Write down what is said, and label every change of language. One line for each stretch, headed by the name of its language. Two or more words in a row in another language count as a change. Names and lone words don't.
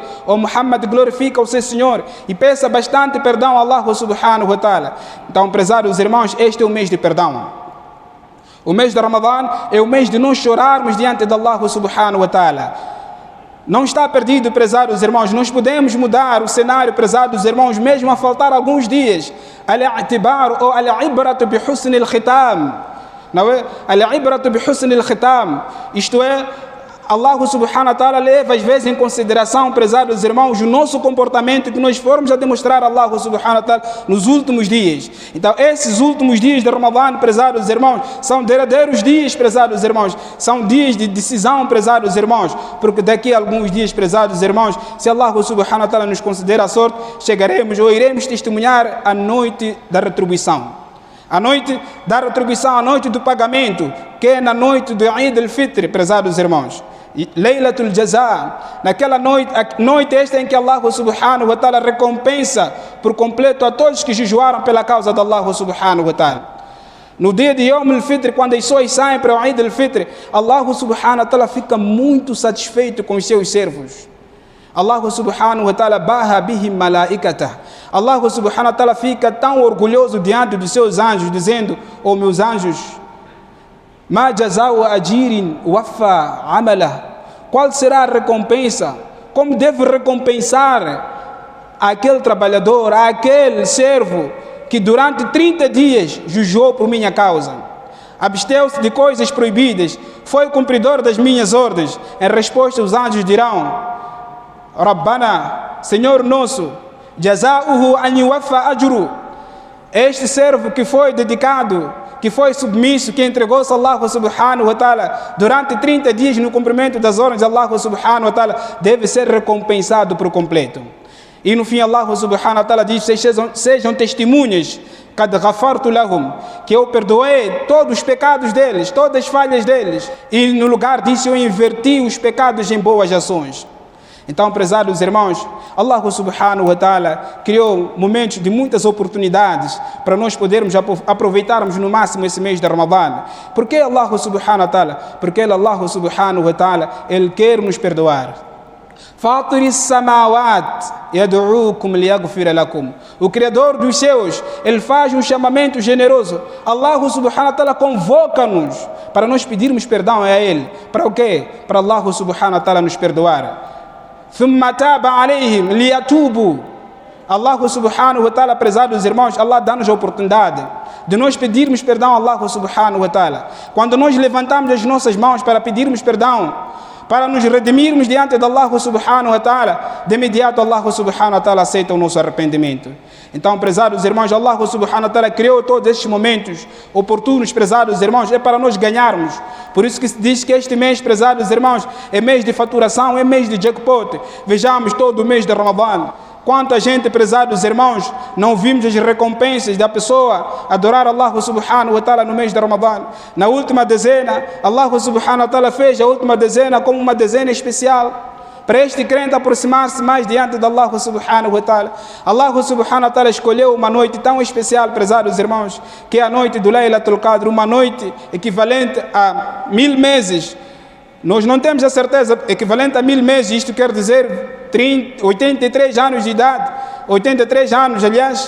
Portuguese: O Muhammad, glorifica o seu Senhor e peça bastante perdão a
Arabic: الله سبحانه وتعالى.
Portuguese: Então, prezados irmãos, este é o mês de perdão. O mês de Ramadã é o mês de nós chorarmos diante de
Arabic: الله سبحانه وتعالى.
Portuguese: Não está perdido, prezados irmãos. Nós podemos mudar o cenário, prezados irmãos, mesmo a faltar alguns dias.
Arabic: Al-i'tibar ou العبرة بحسن الختام.
Portuguese: Não é?
Arabic: العبرة بحسن الختام.
Portuguese: Isto é,
Arabic: الله سبحانه وتعالى
Portuguese: leva às vezes em consideração, prezados irmãos, o nosso comportamento que nós formos a demonstrar a
Arabic: الله سبحانه وتعالى
Portuguese: nos últimos dias. Então, esses últimos dias de Ramadã, prezados irmãos, são derradeiros dias, prezados irmãos. São dias de decisão, prezados irmãos. Porque daqui a alguns dias, prezados irmãos, se
Arabic: الله سبحانه وتعالى
Portuguese: nos conceder a sorte, chegaremos ou iremos testemunhar a noite da retribuição. A noite da retribuição, a noite do pagamento, que é na noite do Eid al-Fitr, prezados irmãos. Laylatul Jaza, naquela noite, a noite esta em que
Arabic: الله سبحانه وتعالى
Portuguese: recompensa por completo a todos que jejuaram pela causa de
Arabic: الله سبحانه وتعالى.
Portuguese: No dia de Yom al-Fitr, quando as pessoas saem para o Eid al-Fitr,
Arabic: الله سبحانه وتعالى
Portuguese: fica muito satisfeito com os seus servos.
Arabic: الله سبحانه وتعالى باهى بهم ملائكته. الله سبحانه وتعالى
Portuguese: fica tão orgulhoso diante dos seus anjos, dizendo: ó meus anjos,
Arabic: ما جزاء أجير وفى عمله.
Portuguese: Qual será a recompensa? Como devo recompensar àquele trabalhador, àquele servo que durante 30 dias jejuou por minha causa, absteu-se de coisas proibidas, foi cumpridor das minhas ordens. Em resposta, os anjos dirão: Rabbana, Senhor nosso,
Arabic: جزاؤه أن يوفى أجره.
Portuguese: Este servo que foi dedicado, que foi submisso, que entregou-se a
Arabic: الله سبحانه وتعالى
Portuguese: durante 30 dias no cumprimento das ordens de
Arabic: الله سبحانه وتعالى,
Portuguese: deve ser recompensado por completo. E no fim
Arabic: الله سبحانه وتعالى
Portuguese: diz: sejam testemunhas,
Arabic: قد غفرت لهم,
Portuguese: que eu perdoei todos os pecados deles, todas as falhas deles, e no lugar disso eu inverti os pecados em boas ações. Então, prezados irmãos,
Arabic: الله سبحانه وتعالى
Portuguese: criou momentos de muitas oportunidades para nós podermos aproveitarmos no máximo esse mês de Ramadã. Por que
Arabic: الله سبحانه وتعالى?
Portuguese: Porque
Arabic: الله سبحانه وتعالى,
Portuguese: Ele quer nos perdoar.
Arabic: فاطر السماوات يدعوكم ليغفر لكم.
Portuguese: O Criador dos céus, Ele faz um chamamento generoso.
Arabic: الله سبحانه وتعالى
Portuguese: convoca-nos para nós pedirmos perdão a Ele. Para o quê? Para
Arabic: الله سبحانه وتعالى
Portuguese: nos perdoar.
Arabic: ثم تاب عليهم ليتوبوا. الله سبحانه وتعالى,
Portuguese: prezados irmãos, Allah dá-nos a oportunidade de nós pedirmos perdão a
Arabic: الله سبحانه وتعالى.
Portuguese: Quando nós levantamos as nossas mãos para pedirmos perdão, para nos redimirmos diante de
Arabic: الله سبحانه وتعالى,
Portuguese: de imediato
Arabic: الله سبحانه وتعالى
Portuguese: aceita o nosso arrependimento. Então, prezados irmãos,
Arabic: الله سبحانه وتعالى
Portuguese: criou todos estes momentos oportunos, prezados irmãos, é para nós ganharmos. Por isso que se diz que este mês, prezados irmãos, é mês de faturação, é mês de jackpot. Vejamos todo o mês de Ramadã. Quanta gente, prezados irmãos, não vimos as recompensas da pessoa adorar
Arabic: الله سبحانه وتعالى
Portuguese: no mês de Ramadã. Na última dezena,
Arabic: الله سبحانه وتعالى
Portuguese: fez a última dezena como uma dezena especial para este crente aproximar-se mais diante de
Arabic: الله سبحانه وتعالى. الله سبحانه وتعالى
Portuguese: escolheu uma noite tão especial, prezados irmãos, que é a noite do Laylatul Qadr, uma noite equivalente a 1000 meses. Nós não temos a certeza, equivalente a 1000 meses, isto quer dizer 83 anos de idade, 83 anos, aliás.